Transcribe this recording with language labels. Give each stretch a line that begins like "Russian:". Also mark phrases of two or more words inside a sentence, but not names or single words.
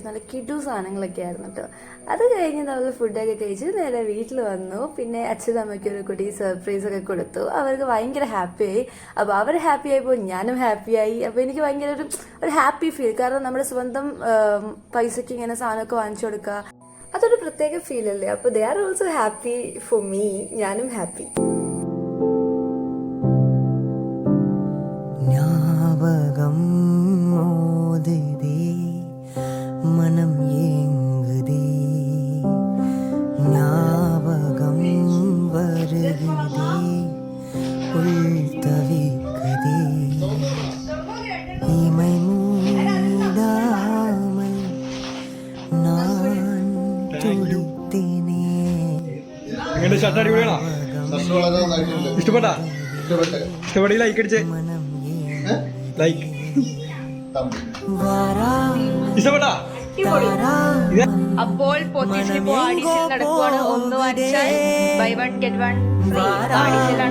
Malayalam: നല്ല കിഡു സാധനങ്ങളൊക്കെ ആയിരുന്നു കേട്ടോ. അത് കഴിഞ്ഞ് നമ്മൾ ഫുഡൊക്കെ കഴിച്ച് നേരെ വീട്ടിൽ വന്നു. പിന്നെ അച്ഛനും അമ്മയ്ക്ക് ഒരു കുട്ടി സർപ്രൈസൊക്കെ കൊടുത്തു. അവർക്ക് ഭയങ്കര ഹാപ്പിയായി. അപ്പോൾ അവർ ഹാപ്പി ആയപ്പോൾ ഞാനും ഹാപ്പിയായി. അപ്പോൾ എനിക്ക് ഭയങ്കര ഒരു
English: happy feel.
Malayalam: കാരണം നമ്മുടെ സ്വന്തം പൈസയ്ക്ക് ഇങ്ങനെ സാധനമൊക്കെ വാങ്ങിച്ചു കൊടുക്കുക, അതൊരു പ്രത്യേക ഫീൽ അല്ലേ.
English: അപ്പോൾ they are also happy for me,
Malayalam: ഞാനും ഹാപ്പി.
Tamil: ஞாபகம் மோதுதே மனம் ஏங்குதே ஞாபகம் வருகுதே உள் தவிக்குதே இமை மூடாமல் நான் துடித்தேனே.
Malayalam: ഇഷ്ടപ്പെട്ട ലൈക്ക് അടിച്ചേ, ലൈക്ക് ഇഷ്ടപ്പെട്ടാ. അപ്പോൾ പോത്തീസിലിപ്പോ ആഡീസിൽ നടക്കുവാണ്. ഒന്ന് വാങ്ങിച്ചാൽ
English: buy 1 get 1 free
Malayalam: ആഡീസിലാണ്.